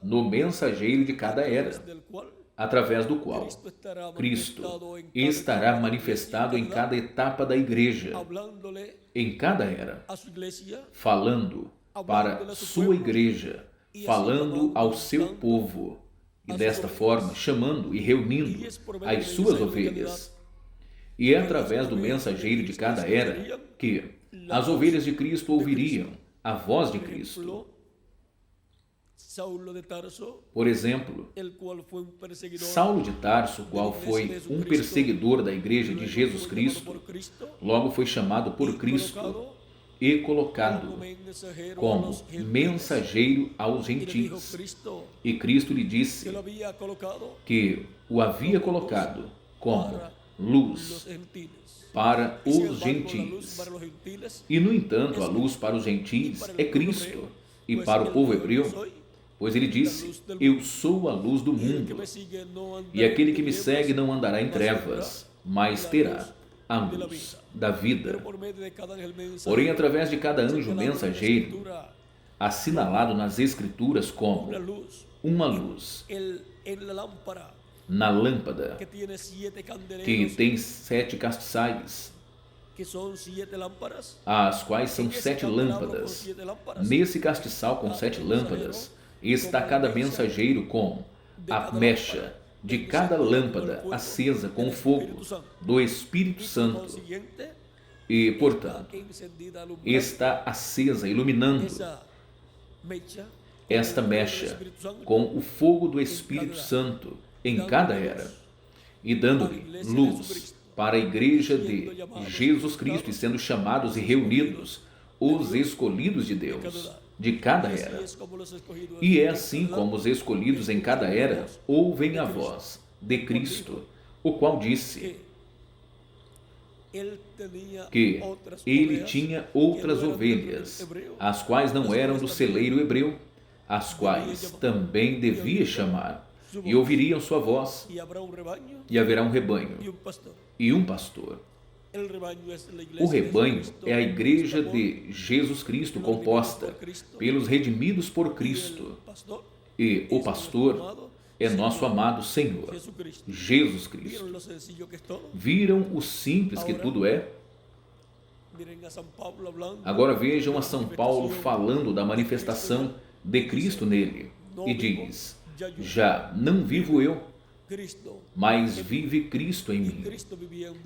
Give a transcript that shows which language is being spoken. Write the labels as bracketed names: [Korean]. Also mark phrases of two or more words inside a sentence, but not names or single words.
[Portuguese] no mensageiro de cada era, [Spanish] del cual [Portuguese] através do qual Cristo estará manifestado em cada etapa da igreja, [Spanish] hablándole [Portuguese] em cada era, [Spanish] a su iglesia, [Portuguese] falando para sua igreja, falando ao seu povo, e desta forma chamando e reunindo as suas ovelhas. E é através do mensageiro de cada era que as ovelhas de Cristo ouviriam a voz de Cristo. Saulo de Tarso, Por exemplo, [Spanish] el cual fue un perseguidor [Portuguese] Saulo de Tarso, qual foi um perseguidor da igreja de Jesus Cristo, por Cristo, logo foi chamado por Cristo e colocado [Spanish] como mensajero a como los gentiles. [Portuguese] mensageiro aos [Spanish] Y le dijo [Portuguese] gentios. Cristo E Cristo lhe que disse [Spanish] lo había colocado [Portuguese] que o havia colocado como [Spanish] los [Portuguese] luz [Spanish] gentiles. [Portuguese] para [Spanish] Y sin [Portuguese] os [Spanish] embargo, la luz [Portuguese] gentios. [Spanish] para los gentiles [Portuguese] E, no entanto, a luz para os gentios é Cristo. E para o povo hebreu, pois ele disse: Eu sou a luz do [Spanish] el que [Portuguese] mundo. [Spanish] me sigue no andará [Portuguese] E aquele que [Spanish] en [Portuguese] me [Spanish] tinieblas, [Portuguese] segue não andará em trevas, mas terá a [Spanish] de la [Portuguese] luz [Spanish] vida. [Portuguese] da vida. [Spanish] Pero por medio de cada ángel mensajero, [Portuguese] Porém, através de cada anjo [Spanish] señalado en la [Portuguese] mensageiro, [Spanish] escritura, [Portuguese] assinalado nas Escrituras como [Spanish] una luz [Portuguese] uma luz [Spanish] en la lámpara [Portuguese] na lâmpada [Spanish] que tiene 7 [Portuguese] que [Spanish] candeleros, [Portuguese] tem 7 castiçais, [Spanish] que son 7 lámparas. [Portuguese] as quais são [Spanish] En ese [Portuguese] 7 [Spanish] candelabro con [Portuguese] lâmpadas. [Spanish] 7 lámparas, [Portuguese] Nesse castiçal com 7 lâmpadas está cada mensageiro com a mecha de cada lâmpada acesa com o fogo do Espírito [Spanish] y por [Portuguese] Santo [Spanish] consiguiente, [Portuguese] e, [Spanish] está [Portuguese] portanto, [Spanish] encendida, alumbrando [Portuguese] está acesa, iluminando [Spanish] esa mecha, [Portuguese] esta [Spanish] con el fuego del [Portuguese] mecha [Spanish] Espíritu Santo, [Portuguese] com o fogo do Espírito Santo em cada era e dando-lhe luz para a igreja de Jesus Cristo e sendo chamados e reunidos os escolhidos de Deus de cada [Spanish] así [Portuguese] era. [Spanish] es como los escogidos [Portuguese] E é [Spanish] en [Portuguese] assim [Spanish] cada [Portuguese] como os escolhidos em cada era ouvem a voz de Cristo, o qual disse [Spanish] que él tenía [Portuguese] que [Spanish] otras [Portuguese] ele [Spanish] ovejas [Portuguese] tinha [Spanish] que [Portuguese] outras [Spanish] no eran [Portuguese] ovelhas, [Spanish] del hebreo, [Portuguese] as quais não eram do celeiro hebreu, as quais também devia chamar, e ouviriam sua voz, [Spanish] y habrá un rebaño [Portuguese] e haverá um [Spanish] y [Portuguese] rebanho [Spanish] un pastor. [Portuguese] e um pastor. [Spanish] El rebaño es la iglesia [Portuguese] O rebanho [Spanish] de Jesucristo, [Portuguese] é a igreja [Spanish] compuesta [Portuguese] de Jesus Cristo composta pelos redimidos por [Spanish] por- y [Portuguese] Cristo, [Spanish] el pastor [Portuguese] e o [Spanish] es [Portuguese] pastor [Spanish] nuestro amado [Portuguese] é nosso amado Senhor, [Spanish] Jesucristo. [Portuguese] Jesus Cristo. [Spanish] ¿Vieron lo sencillo que es todo? [Portuguese] Viram o simples que tudo é? [Spanish] Miren a San Pablo hablando. [Portuguese] Agora vejam a São Paulo falando da manifestação de Cristo nele e diz: Já não vivo eu, [Spanish] Cristo. [Portuguese] mas vive Cristo em mim. [Spanish] Cristo viviendo en